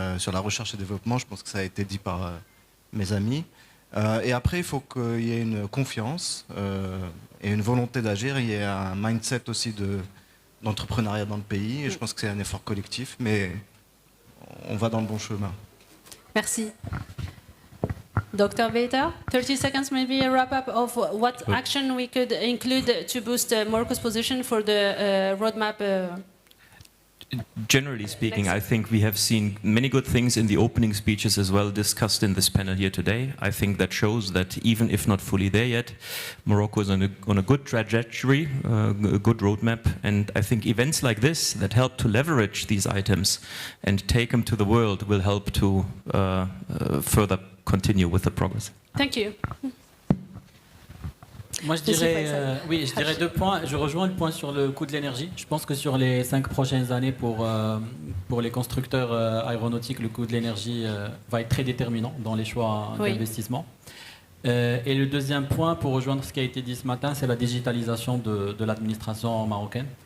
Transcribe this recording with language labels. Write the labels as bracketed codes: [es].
[fr] sur la recherche et développement. Je pense que ça a été dit par mes amis. Et après, il faut qu'il y ait une confiance et une volonté d'agir. Il y a un mindset aussi d'entrepreneuriat dans le pays. Et je pense que c'est un effort collectif, mais on va dans le bon chemin. Merci. Dr. [en] Beta, 30 seconds, maybe a wrap-up of what action we could include to boost Morocco's position for the roadmap. Generally speaking, I think we have seen many good things in the opening speeches as well discussed in this panel here today. I think that shows that even if not fully there yet, Morocco is on a good trajectory, a good roadmap, and I think events like this that help to leverage these items and take them to the world will help to further continue with the progress. Thank you. [fr] Moi, je dirais 2 points. Je rejoins le point sur le coût de l'énergie. Je pense que sur les 5 prochaines années, pour les constructeurs aéronautiques, le coût de l'énergie va être très déterminant dans les choix d'investissement. Et le deuxième point, pour rejoindre ce qui a été dit ce matin, c'est la digitalisation de l'administration marocaine.